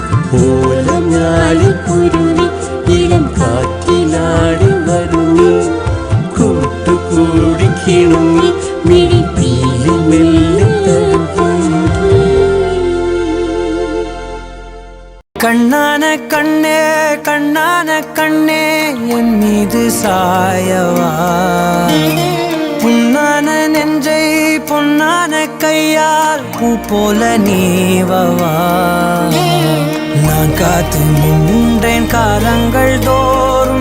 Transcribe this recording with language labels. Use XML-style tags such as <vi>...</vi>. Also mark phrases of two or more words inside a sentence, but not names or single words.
<ml>ഓലഞ്ഞാലിക്കുരുവി ഇളം കാറ്റിലാടി വരുമീ കൂട്ടുകൂടി കിണുങ്ങി മിഴിപ്പീലി മെല്ലെ തഴുകി.</ml> <ta>கண்ணான கண்ணே கண்ணான கண்ணே என் மீது சாயவா புண்ணான நெஞ்சை பொன்னான கையால் பூ போல நீவவா நான் காத்து நின்றேன் காலங்கள் தோறும்</ta>